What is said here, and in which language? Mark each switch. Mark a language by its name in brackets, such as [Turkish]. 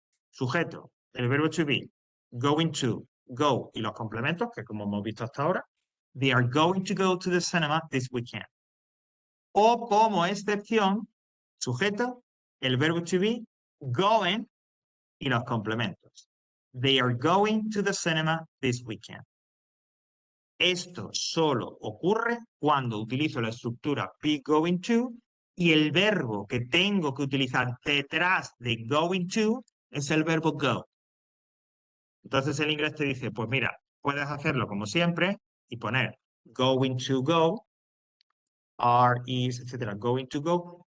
[Spanish] Sujeto, el verbo to be, going to, go y los complementos, que como hemos visto hasta ahora, [English] they are going to go to the cinema this weekend. [Spanish] O como excepción, sujeto, el verbo to be, going y los complementos. [English] They are going to the cinema this weekend. [Spanish] Esto solo ocurre cuando utilizo la estructura be going to y el verbo que tengo que utilizar detrás de going to es el verbo go. Entonces el inglés te dice, pues mira, puedes hacerlo como siempre y poner going to go, are, is, etcétera, going to go.